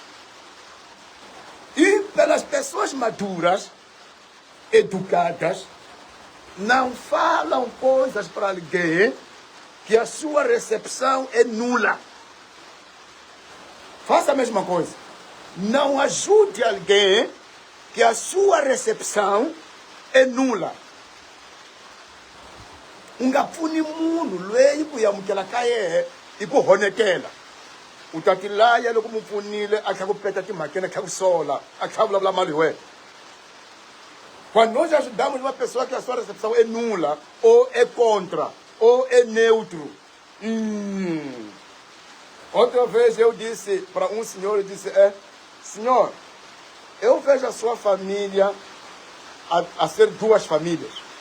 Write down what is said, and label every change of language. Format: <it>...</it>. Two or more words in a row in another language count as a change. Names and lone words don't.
<pt>E pelas pessoas maduras, educadas, não falam coisas para alguém que a sua recepção é nula. Faça a mesma coisa. Não ajude alguém que a sua recepção é nula.</pt> <ts>Ungafuni munhu loyi ku yamukela ka yehe hi ku honekela. U ta tilaya loko mu pfunile a tlha ku peta timhakeni a tlha ku sola a tlha vulavula mali hi wena.</ts> <pt>Quando nós ajudamos uma pessoa que a sua recepção é nula, ou é contra, ou é neutro. Outra vez eu disse para um senhor, eu disse, senhor, eu vejo a sua família a ser duas famílias.</pt>